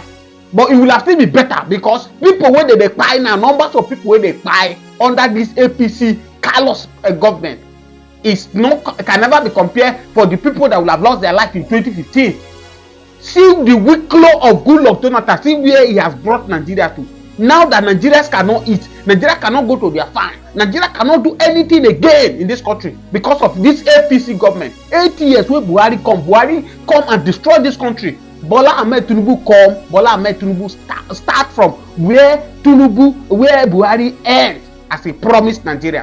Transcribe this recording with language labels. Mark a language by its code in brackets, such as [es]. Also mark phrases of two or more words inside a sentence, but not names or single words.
[en] But it will have still be better, because people where they buy now, numbers of people where they buy under this APC callous government is not, can never be compared for the people that will have lost their life in 2015. See the weak law of Goodluck Jonathan, see where he has brought Nigeria to. Now that Nigerians cannot eat, Nigeria cannot go to their farm, Nigeria cannot do anything again in this country because of this APC government. 8 years where Buhari come and destroy this country. Bola Ahmed Tinubu come, Bola Ahmed Tinubu start from where Buhari ends as he promised Nigeria.